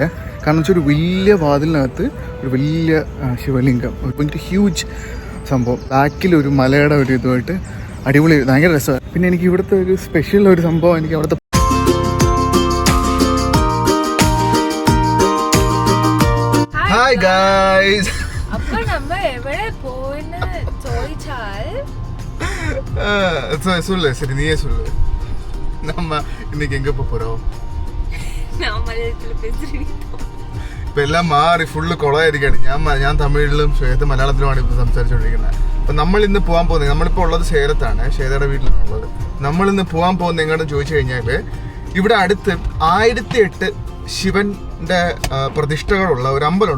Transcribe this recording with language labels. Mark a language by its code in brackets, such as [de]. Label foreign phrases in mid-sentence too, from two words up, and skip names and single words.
[ml] കാരണം വെച്ചാൽ ഒരു വലിയ വാതിലിനകത്ത് ഒരു വലിയ ശിവലിംഗം, ഭയങ്കര ഹ്യൂജ് സംഭവം, ബാക്കിലൊരു മലയുടെ ഒരു ഇതുമായിട്ട് അടിപൊളി, ഭയങ്കര രസമാണ്. പിന്നെ എനിക്ക് ഇവിടുത്തെ ഒരു സ്പെഷ്യൽ ഒരു സംഭവം എനിക്ക് അവിടുത്തെ [en] Hi guys. [ml] അപ്പോൾ നമ്മൾ എവിടെ പോയെന്ന് ചോദിച്ചാൽ [ta] சொல்லு சரி நீயே சொல்லு. நம்ம இன்னைக்கு எங்க போறோம்? நான் മലയാളത്തിൽ பேசுறேன். [ml] ഇപ്പൊ എല്ലാം മാറി ഫുള്ള് കൊളായിരിക്കാണ്. ഞാൻ തമിഴിലും ശ്വേത മലയാളത്തിലുമാണ് ഇപ്പൊ സംസാരിച്ചുകൊണ്ടിരിക്കുന്നത്. അപ്പൊ നമ്മൾ ഇന്ന് പോകാൻ പോകുന്നത്, നമ്മളിപ്പോ ഉള്ളത് സേലത്താണ്, ശ്വേതയുടെ വീട്ടിലാണുള്ളത്. നമ്മൾ ഇന്ന് പോകാൻ പോകുന്നത് എങ്ങോട്ട് ചോദിച്ചു കഴിഞ്ഞാല് ഇവിടെ അടുത്ത് 1008 ശിവന്റെ പ്രതിഷ്ഠകളുള്ള ഒരു അമ്പലമുണ്ട്.